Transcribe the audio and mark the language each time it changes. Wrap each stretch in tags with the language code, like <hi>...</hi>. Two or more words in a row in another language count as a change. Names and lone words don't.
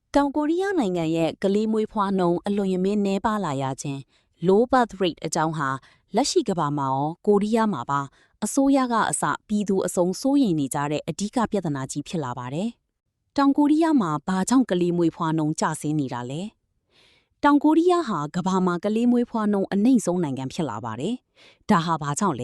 <my>တောင်ကိုရီးယားနိုင်ငံရဲ့ကလေးမွေးဖွားနှုန်းအလွန်ရမင်းနည်းပါးလာရခြင်း</my> <en>low birth rate</en> <my>အကြောင်းဟာလက်ရှိကမ္ဘာမှာရောကိုရီးယားမှာပါအစိုးရကအစပြည်သူအစုံစိုးရိမ်နေကြတဲ့အဓိကပြဿနာကြီးဖြစ်လာပါတယ်။တောင်ကိုရီးယားမှာဘာကြောင့်ကလေးမွေးဖွားနှုန်းကျဆင်းနေတာလဲ။တောင်ကိုရီးယားဟာကမ္ဘာမှာကလေးမွေးဖွားနှုန်းအနှိမ့်ဆုံးနိုင်ငံဖြစ်လာပါတယ်။ဒါဟာဘာကြောင့်လဲ</my>